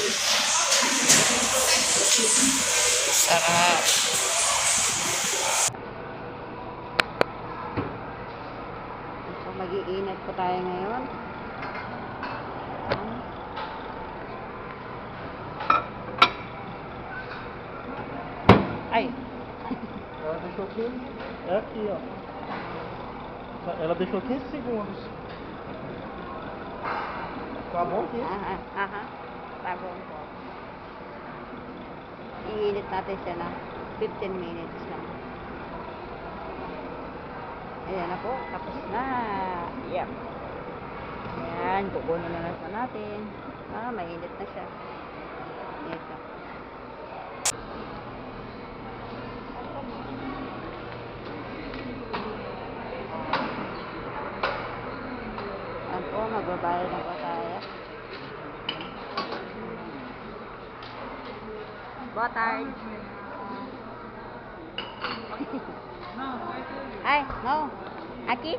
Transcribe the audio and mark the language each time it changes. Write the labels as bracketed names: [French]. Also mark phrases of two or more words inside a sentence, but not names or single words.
[Filipino] Sarap. So, mag-iinit po tayo ngayon. Ay! [Portuguese] Ela deixou 15. É aqui, ó. Ela deixou 15 segundos. Tá bom aqui? [Filipino] Aha. Tabong po. Iinit natin siya na 15 minutes lang. Ayan na po. Tapos na. Yep. Ayan. Kukunin na natin. Mainit na siya. Ito. Ayan po. Magbabayad na po tayo. [Portuguese] Boa tarde. Ai, não. Aqui?